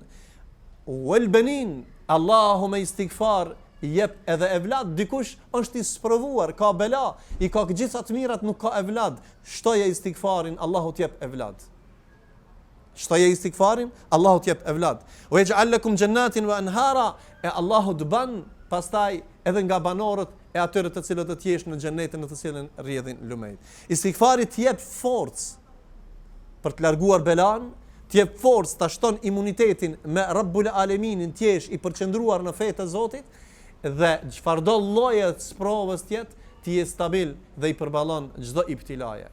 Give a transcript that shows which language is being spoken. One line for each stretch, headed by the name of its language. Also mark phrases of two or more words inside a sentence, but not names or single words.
Arabic: والبنين,
Albanian: Allahu me istighfar jep edhe evlad. Dikush është i sprovuar, ka bela, i ka gjitha të mirat, nuk ka evlad. Shtoje istighfarin, Allahu t'jep evlad. Shtoje istighfarin, Allahu t'jep evlad.
Arabic: ويجعل لكم جنات وأنهارا,
Albanian: e Allahu të ban pastaj edhe nga banorët e atyre të cilët do të jesh në xhenetin në të cilën rrjedhin lumejt. Istighfari t'jep forcë për të larguar belan, t'jep forcë, ta shton imunitetin me
Arabic: رب العالمين,
Albanian: t'jesh i përqendruar në fetë të Zotit, dhe çfarëdo lloje të sprovës tjetë, ti je stabil dhe i përballon çdo ibtilaje.